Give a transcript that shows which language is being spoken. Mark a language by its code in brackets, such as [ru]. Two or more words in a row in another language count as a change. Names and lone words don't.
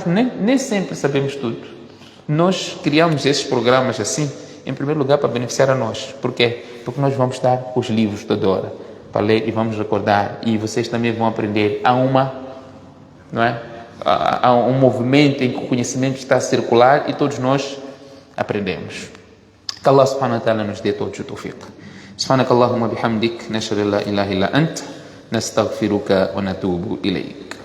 [pt] Nem sempre sabemos tudo. Nós criamos esses programas assim, em primeiro lugar, para beneficiar a nós. Por quê? Porque nós vamos dar os livros toda hora para ler e vamos recordar, e vocês também vão aprender. Há um movimento em que o conhecimento está a circular e todos nós aprendemos. Que Allah [ar] سبحانه وتعالى [pt] nos dê todos o tawfiq. [ar] سبحانك اللهم وبحمدك نشهد أن لا إله إلا أنت نستغفرك ونتوب إليك.